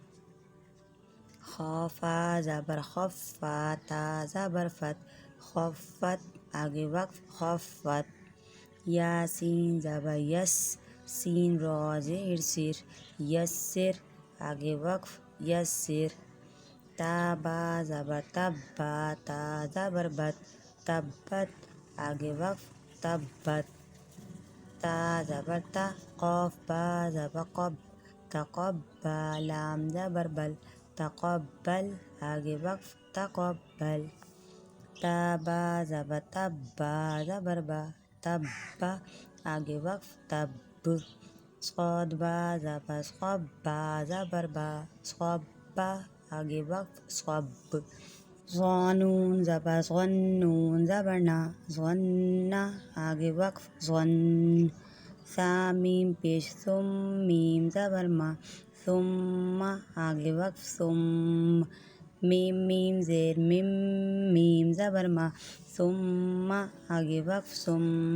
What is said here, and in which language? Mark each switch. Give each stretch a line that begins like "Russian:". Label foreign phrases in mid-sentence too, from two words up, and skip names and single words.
Urdu: خا فا زبر خفا تا زبر فت، خفت آگے وقف خفت، یا سین زبر یس، سین را زیر سر، یسر آگے وقف یسر، تا با زبر تبا تا زبر بت، تبت آگے وقف تبت، تا زبر تا قاف با زبر قب، تقبا لام زبر بل، تقبل آگے وقف تقبل، تا با زبر تبا زبر با، تبا آگے وقف تب، صاد با زبر صبا زبر با، صبا آگے وقف صب، ظانون زبر ظنون زبر نا، ظنا آگے وقف ظن، ثا میم پیش ثم میم زبر ما، ثم آگے وقف ثم، میم میم زیر میم میم زبر ما، ثم آگے وقف ثم،